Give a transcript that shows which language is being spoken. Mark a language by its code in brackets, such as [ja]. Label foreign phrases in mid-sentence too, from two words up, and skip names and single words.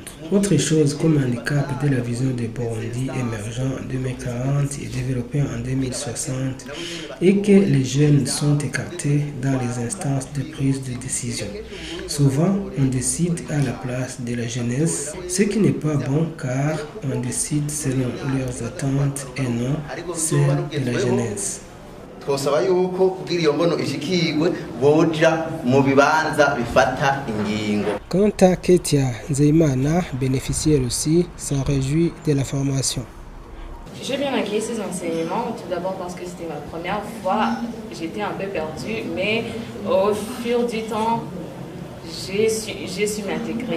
[fr] Autre chose comme handicap de la vision des Burundi émergents en 2040 et développé en 2060 est que les jeunes sont écartés dans les instances de prise de décision. Souvent, on décide à la place de la jeunesse, ce qui n'est pas bon car on décide selon leurs attentes et non celles de la jeunesse. [rn] Twosaba yuko kugira iyo mbono ishikirwe boja mu bibanza bifata ingingo. [fr] Quant à Ketia Nzeimana, bénéficiaire aussi, s'en réjouit de la formation. J'ai bien accueilli ces enseignements, tout d'abord parce que c'était ma première fois, j'étais un peu perdue, mais au fur du temps, j'ai su m'intégrer.